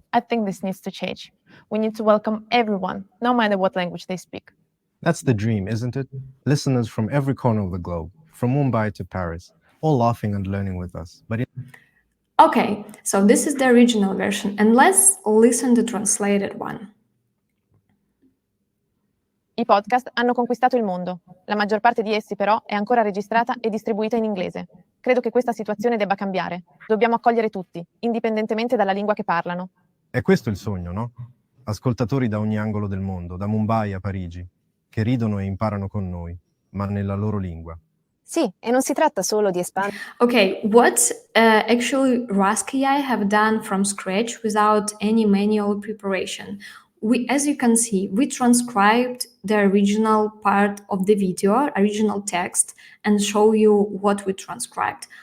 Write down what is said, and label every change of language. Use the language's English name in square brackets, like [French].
[English] I think this needs to change. We need to welcome everyone, no matter what language they speak. That's the dream, isn't it? Listeners from every corner of the globe, from Mumbai to Paris, all laughing and learning with us. Okay, so this is the original version, and let's listen to the translated one. [Italian] I podcast hanno conquistato il mondo. La maggior parte di essi, però, è ancora registrata e distribuita in inglese. Credo che questa situazione debba cambiare. Dobbiamo accogliere tutti, indipendentemente dalla lingua che parlano. È questo il sogno, no? Ascoltatori da ogni angolo del mondo, da Mumbai a Parigi, che ridono e imparano con noi, ma nella loro lingua. Sì, e non si tratta solo di espandere. [English] Okay, what actually Rask AI have done from scratch without any manual preparation? as you can see, we transcribed the original part of the video, original text, and show you what we transcribed.